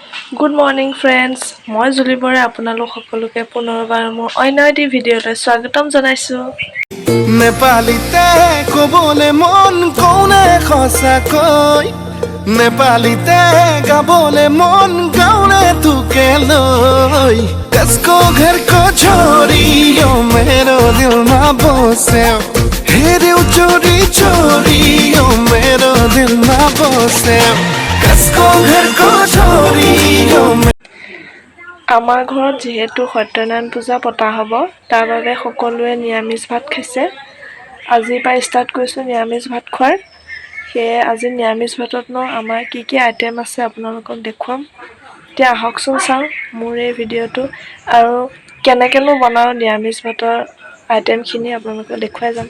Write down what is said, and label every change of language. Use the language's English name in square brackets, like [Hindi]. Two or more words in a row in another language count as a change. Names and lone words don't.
[English] Good morning friends, [Assamese] মই জুলি বৰে আপোনালোক সকলোকে পুনৰবাৰ মোৰ অন্য এটি ভিডিঅ'লৈ স্বাগতম জনাইছো। নেপালীতে ক'বলৈ মন কোনে সঁচাকৈ নেপালীতে গাবলৈ মন গাउने তোকে লৈ [Nepali] कसको घर को छोड़ियो मेरो दिलमा बस्यो हेऱ्यौ चोरी चोरियो मेरो दिलमा बस्यो कसको घर को छोड़ियो। [Assamese] আমাৰ ঘৰত যেহেতু সত্যনাৰায়ণ পূজা পতা হ'ব তাৰ বাবে সকলোৱে নিৰামিষ ভাত খাইছে। আজিৰ পৰা ষ্টাৰ্ট কৰিছোঁ নিৰামিষ ভাত খোৱাৰ। সেয়ে আজি নিৰামিষ ভাততনো আমাৰ কি আইটেম আছে আপোনালোকক দেখুৱাম। এতিয়া আহকচোন চাওঁ মোৰ এই ভিডিঅ'টো আৰু কেনেকৈনো বনাওঁ নিৰামিষ ভাতৰ আইটেমখিনি আপোনালোকক দেখুৱাই যাম।